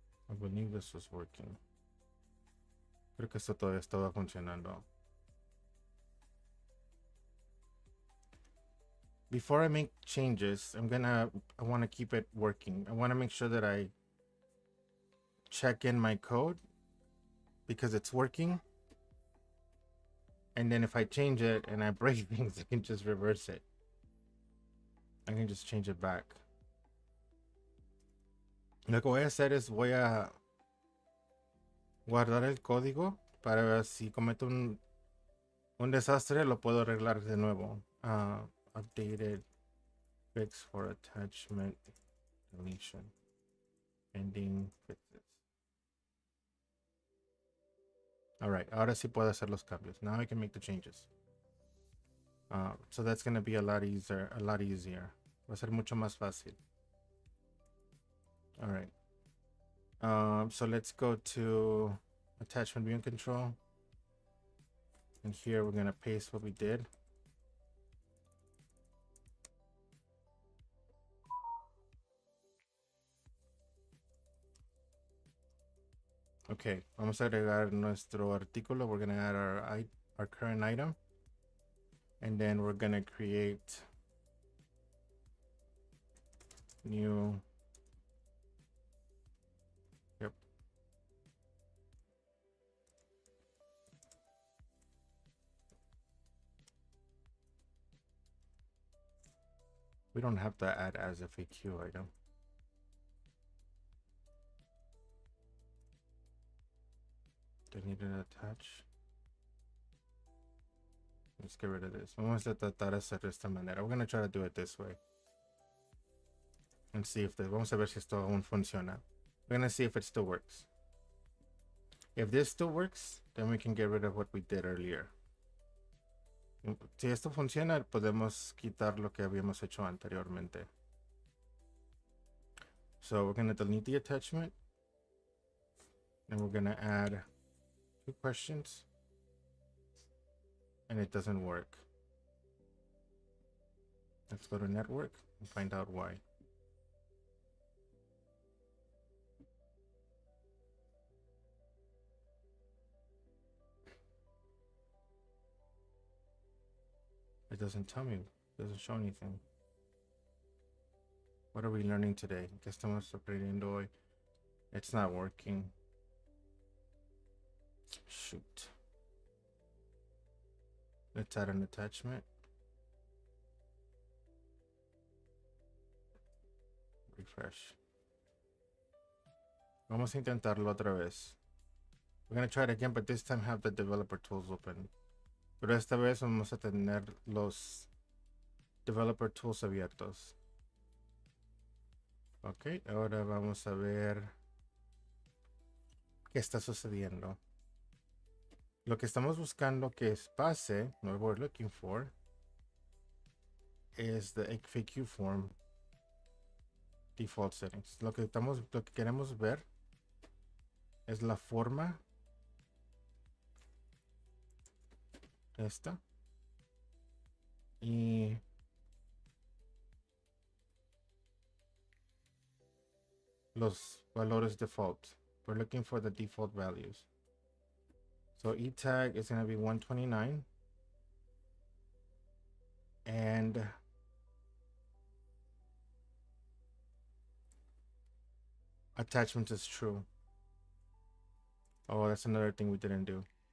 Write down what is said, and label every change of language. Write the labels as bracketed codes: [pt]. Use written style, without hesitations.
[en] I believe this was working. [es] Creo que esto todavía estaba funcionando. [en] Before I make changes, I want to keep it working. I want to make sure that I check in my code because it's working. And then if I change it and I break things, I can just reverse it. I can just change it back. [es] Lo que voy a hacer es voy a guardar el código para ver si cometo un desastre, lo puedo arreglar de nuevo. [en] Updated fix for attachment deletion. Pending fixes. All right, [es] ahora sí puedo hacer los cambios. [en] Now I can make the changes. So that's going to be a lot easier. [es] Va a ser mucho más fácil. [en] All right. So let's go to attachment view and control. And here we're going to paste what we did. [es] Okay, vamos a agregar nuestro artículo. [en] We're going to add our current item. And then we're going to create new. Yep. We don't have to add as a FAQ item. Do I need to attach? Let's get rid of this. [es] Vamos a tratar de hacer de esta manera. [en] We're going to try to do it this way. And see if [es] vamos a ver si esto aún funciona. [en] We're going to see if it still works. If this still works, then we can get rid of what we did earlier. [es] Si esto funciona, podemos quitar lo que habíamos hecho anteriormente. [en] So we're going to delete the attachment. And we're going to add 2 questions. And it doesn't work. Let's go to network and find out why. It doesn't tell me. It doesn't show anything. What are we learning today? [es] ¿Qué estamos aprendiendo hoy? [en] It's not working. Shoot. Let's add an attachment. Refresh. [es] Vamos a intentarlo otra vez. [en] We're going to try it again, but this time have the developer tools open. [es] Pero esta vez vamos a tener los developer tools abiertos. Ok, ahora vamos a ver ¿Qué está sucediendo? Lo que estamos buscando que pase, [en] what we're looking for, is the FAQ form default settings. [es] Lo que queremos ver es la forma esta y los valores default. [en] We're looking for the default values. So e tag is going to be 129 and attachment is true. Oh, that's another thing we didn't do.